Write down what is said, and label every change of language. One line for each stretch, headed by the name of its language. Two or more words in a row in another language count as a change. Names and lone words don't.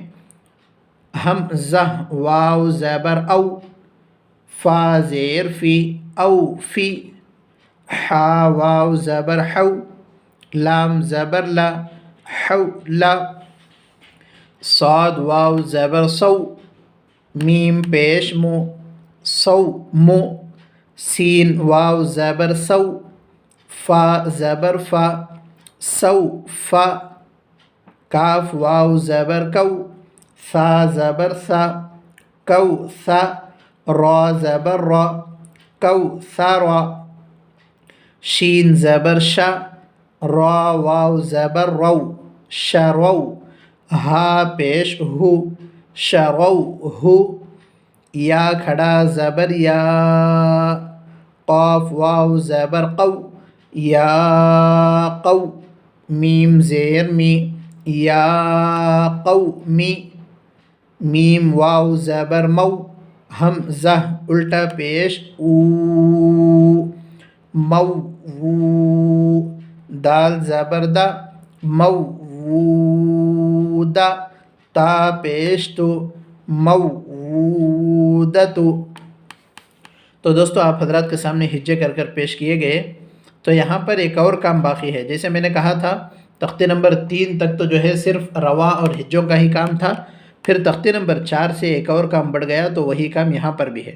Urdu: ہم زہ واو زبر او، فا زیر فی او فی، حا واو زبر حو، لام زبر لا حو لا، صاد واو زبر سو، میم پیش مو سو مو، سین واو زبر سو، فا زبر فا سو فا، کاف واو زبر کو، ثا زبر ثا کو ثا، را زبر را کو ثا را، شین زبر شا، را واو زبر رو شرو، ہا پیش ہو شرو ہو، یا کھڑا زبر یا، قاف واو زبر قو یا قو، میم زیر می یا قومی، میم واو زبر مو، ہمزہ الٹا پیش او مو وو، دال زبر دا مو وودا، تا پیش تو مو وودتو۔ تو دوستو آپ حضرات کے سامنے ہجے کر کر پیش کیے گئے۔ تو یہاں پر ایک اور کام باقی ہے۔ جیسے میں نے کہا تھا تختے نمبر 3 تک تو جو ہے صرف رواں اور ہجوں کا ہی کام تھا، پھر تختے نمبر 4 سے ایک اور کام بڑھ گیا، تو وہی کام یہاں پر بھی ہے۔